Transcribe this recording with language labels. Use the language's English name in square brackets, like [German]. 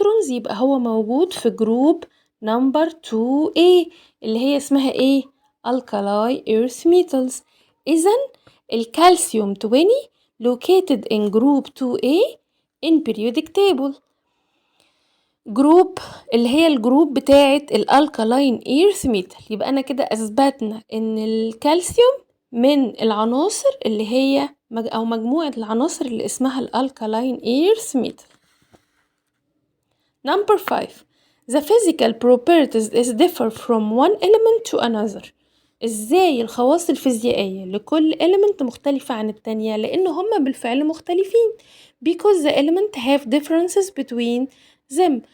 [Arabic] يبقى هو موجود في جروب نمبر 2A اللي هي اسمها ايه؟ [English] alkali earth metals. [Arabic] إذن [English] الكالسيوم 20 located in group 2A in periodic table. [Arabic] جروب اللي هي الجروب بتاعة الالكالاين ايرث ميتال. يبقى انا كده اثبتنا ان الكالسيوم من العناصر اللي هي او مجموعة العناصر اللي اسمها الالكالاين ايرث ميتال. [English] Number 5. The physical properties is differ from one element to another. [Arabic] ازاي الخواص الفيزيائية لكل element مختلفة عن التانية؟ لان هما بالفعل مختلفين. [English] Because the element have differences between them.